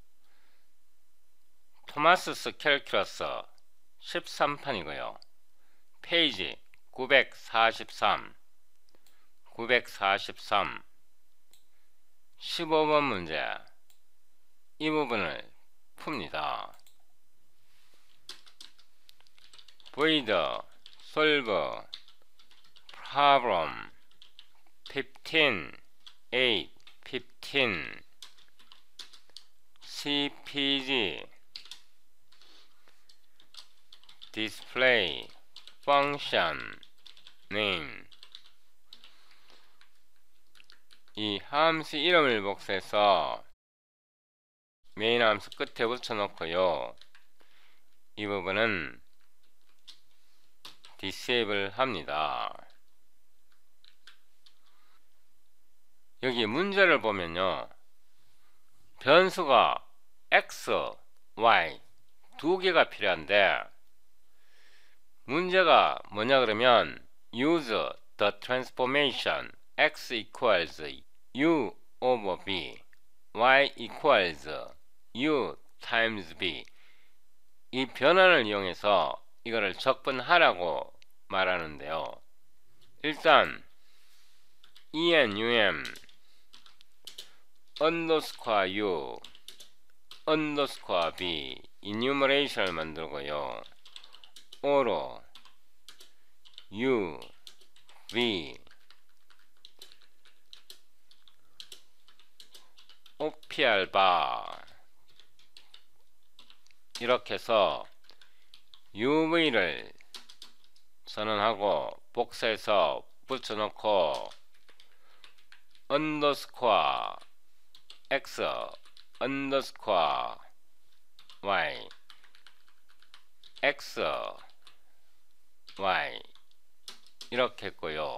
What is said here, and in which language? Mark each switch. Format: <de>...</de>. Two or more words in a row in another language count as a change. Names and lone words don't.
<ko>토마스스 캘큘러스 13판이고요. 페이지 943 15번 문제 이 부분을 풉니다.</ko> <en>void solve problem 15 8 15 CPG display function name.</en> <ko>이 함수 이름을 복사해서 메인 함수 끝에 붙여놓고요. 이 부분은 disable 합니다. 여기 문제를 보면요, 변수가 x, y 두 개가 필요한데 문제가 뭐냐 그러면</ko> <en>use the transformation x equals u over b, y equals u times b.</en> <ko>이 변환을 이용해서 이거를 적분하라고 말하는데요. 일단</ko> <en>enum underscore u underscore b enumeration</en> <ko>을 만들고요. o로 u v opr 바 이렇게 해서 uv를 선언하고 복사해서 붙여놓고</ko> <en>underscore x underscore y x y</en> <ko>이렇게 했고요.</ko>